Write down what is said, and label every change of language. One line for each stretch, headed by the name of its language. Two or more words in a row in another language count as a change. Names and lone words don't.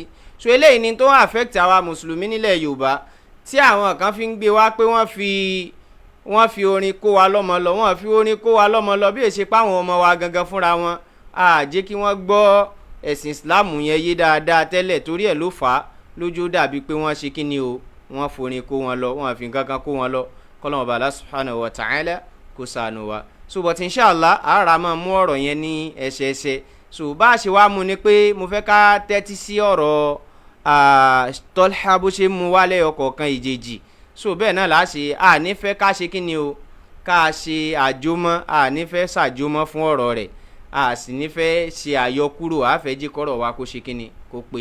Yoruba: so eléyìí ni tó ń affect àwa mùsùlùmí nílẹ̀ Yorùbá, tí àwọn kan fi ń gbé wá pé wọ́n fi orin kó wa lọ́mọ lọ, wọ́n fi orin kó wa lọ́mọ lọ bí èsì páwọn ọmọ wa gangan fúnra wọn a jẹ́ kí wọ́n gbọ́ ẹ̀sìn Islam yẹn yé dáadáa tẹ́lẹ̀, torí ẹ̀ ló fà á lójú dàbí pé wọ́n ṣe kíni o, wọ́n forin kó wọn lọ, wọ́n fi nǹkan kan kó wọn lọ. kọ́lọ́mù bá Allah
Arabic: سبحانه وتعالى
Yoruba: kó ṣàánú wa.
English: so but
Yoruba: inshallah ara máa mú ọ̀rọ̀ yẹn ní ẹsẹẹsẹ. so bá a ṣe wá mú ni pé mo fẹ́ ká tẹ́tí sí ọ̀rọ̀ Tolihat bó ṣe mú wálé ọkọ̀ọ̀kan ìjèjì. so bẹ́ẹ̀ náà là á ṣe, a nífẹ̀ẹ́ ká ṣe kíni o, ká ṣe àjọmọ́, a nífẹ̀ẹ́ ṣàjọmọ́ fún ọ̀rọ̀ rẹ̀, a sì nífẹ̀ẹ́ ṣe àyọkúrò, a fẹ́ jí kọ́rọ̀ wa kó ṣe kíni kó pé.